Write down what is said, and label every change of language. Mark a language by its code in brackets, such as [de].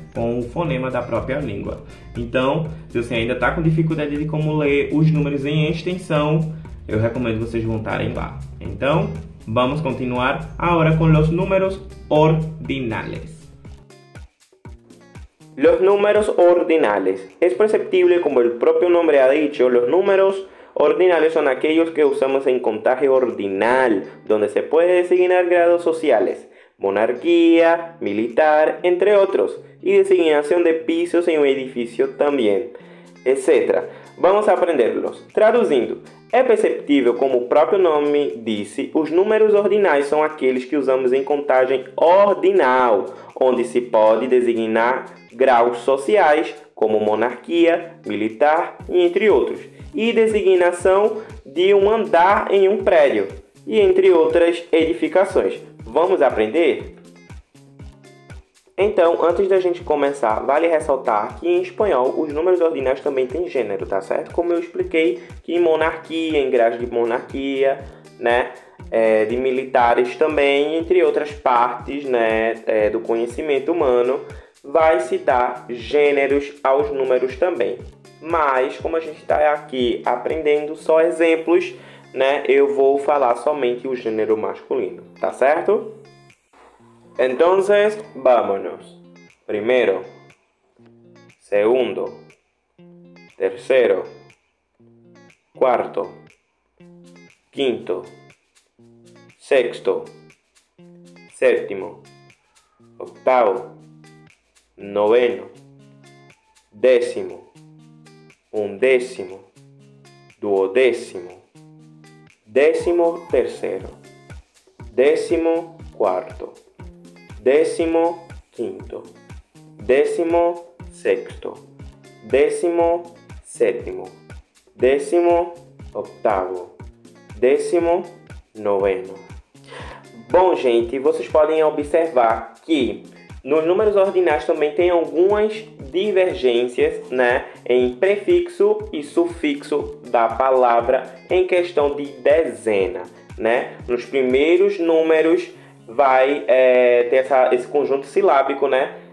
[pt] Com o fonema da própria língua. Então, se você ainda está com dificuldade de como ler os números em extensão, eu recomendo vocês voltarem lá. Então, vamos continuar agora com os números ordinales. [es] Los números ordinales. Es perceptible, como el propio nombre ha dicho, los números ordinales son aquellos que usamos en contagio ordinal, donde se puede designar grados sociales, monarquía, militar, entre otros, y designación de pisos en un edificio también, etc. Vamos a aprenderlos. [pt] Traduzindo, é perceptível, como o próprio nome disse, os números ordinais são aqueles que usamos em contagem ordinal, onde se pode designar graus sociais, como monarquia, militar e entre outros, e designação de um andar em um prédio, e entre outras edificações. Vamos aprender? Então, antes da gente começar, vale ressaltar que em espanhol os números ordinais também têm gênero, tá certo? Como eu expliquei que em monarquia, em graus de monarquia, né, de militares também, entre outras partes, né, do conhecimento humano, vai se dar gêneros aos números também. Mas, como a gente está aqui aprendendo só exemplos, né, eu vou falar somente o gênero masculino, tá certo? [es] Entonces, vámonos. Primero, segundo, tercero, cuarto, quinto, sexto, séptimo, octavo, noveno, décimo, undécimo, duodécimo, décimo tercero, décimo cuarto, décimo quinto, décimo sexto, décimo sétimo, décimo octavo, décimo noveno. [pt] Bom, gente, vocês podem observar que nos números ordinais também tem algumas divergências, né, em prefixo e sufixo da palavra em questão de dezena, né? Nos primeiros números vai ter esse conjunto silábico, né?